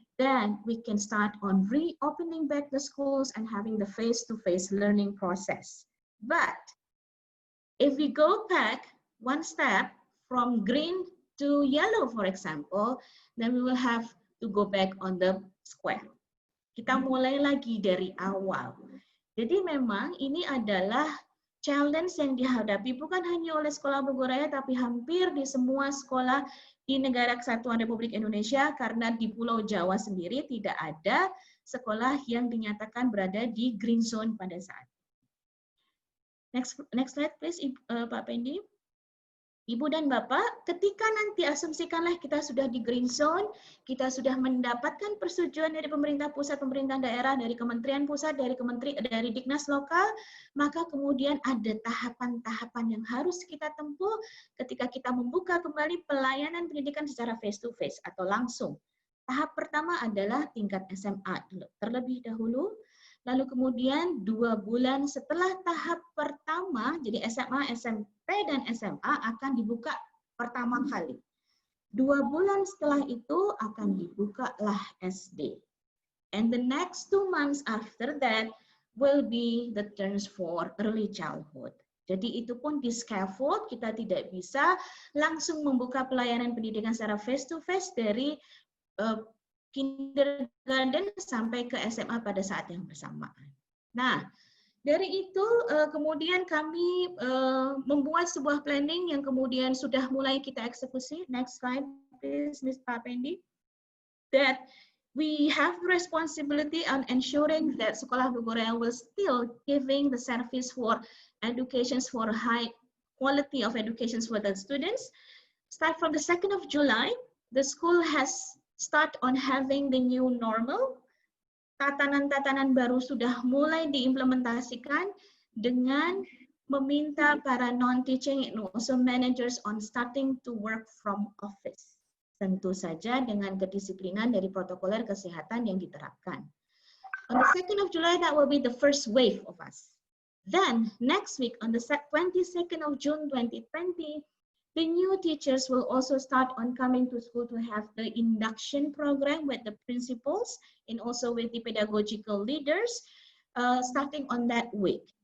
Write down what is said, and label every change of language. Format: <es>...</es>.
<en>then we can start on reopening back the schools and having the face-to-face learning process. But if we go back one step from green to yellow, for example, then we will have to go back on the square.</en> <id>Kita mulai lagi dari awal. Jadi memang ini adalah challenge yang dihadapi bukan hanya oleh Sekolah Bogoraya, tapi hampir di semua sekolah di Negara Kesatuan Republik Indonesia, karena di Pulau Jawa sendiri tidak ada sekolah yang dinyatakan berada di</id> <en>green zone</en> <id>pada saat.</id> <en>Next slide please, Pak Pendi.</en> <id>Ibu dan Bapak, ketika nanti asumsikanlah kita sudah di</id> <en>green zone,</en> <id>kita sudah mendapatkan persetujuan dari pemerintah pusat, pemerintah daerah, dari kementerian pusat, dari Diknas lokal, maka kemudian ada tahapan-tahapan yang harus kita tempuh ketika kita membuka kembali pelayanan pendidikan secara face-to-face atau langsung. Tahap pertama adalah tingkat SMA terlebih dahulu, lalu kemudian 2 bulan setelah tahap pertama, jadi SMA, SMP, dan SMA akan dibuka pertama kali. 2 bulan setelah itu akan dibukalah SD.</id> <en>And the next 2 months after that will be the turns for early childhood.</en> <id>Jadi itu pun di scaffold, kita tidak bisa langsung membuka pelayanan pendidikan secara face-to-face dari kindergarten sampai ke SMA pada saat yang bersamaan. Nah, dari itu kemudian kami membuat sebuah planning yang kemudian sudah mulai kita eksekusi.</id> <en>Next slide, please, Ms. Papendi. That we have the responsibility on ensuring that Sekolah Bogoraya will still giving the service for educations for high quality of educations for the students. Start from the 2nd of July, the school has start on having the new normal.</en> <id>Tatanan-tatanan baru sudah mulai diimplementasikan dengan meminta para</id> <en>non-teaching and also managers on starting to work from office.</en> <id>Tentu saja dengan kedisiplinan dari protokoler kesehatan yang diterapkan.</id> <en>On the 2nd of July, that will be the first wave of us. Then, next week, on the 22nd of June 2020, the new teachers will also start on coming to school to have the induction program with the principals and also with the pedagogical leaders starting on that week.</en>